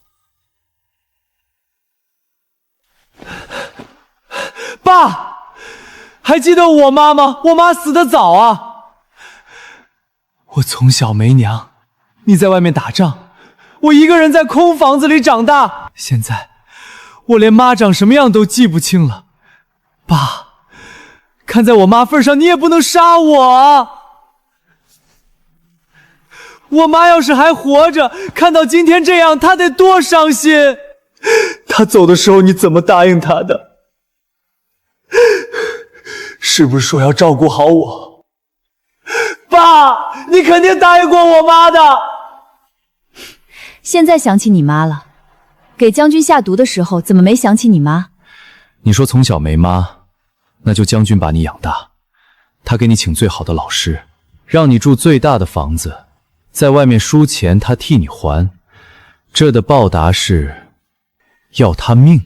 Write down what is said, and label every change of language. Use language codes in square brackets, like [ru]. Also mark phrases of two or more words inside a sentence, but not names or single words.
[zh] 爸，還記得我媽嗎？我媽死得早啊。我從小沒娘，你在外面打仗，我一個人在空房子裡長大。現在我連媽長什麼樣都記不清了。爸，看在我媽份上，你也不能殺我啊！我媽要是還活着，看到今天這樣，她得多傷心。她走的時候你怎麼答應她的？是不是說要照顧好我？爸，你肯定答應過我媽的。現在想起你媽了，給將軍下毒的時候怎麼沒想起你媽？你說從小沒媽，那就將軍把你養大，他給你請最好的老師，讓你住最大的房子，在外面輸錢他替你還，這的報答是要他命。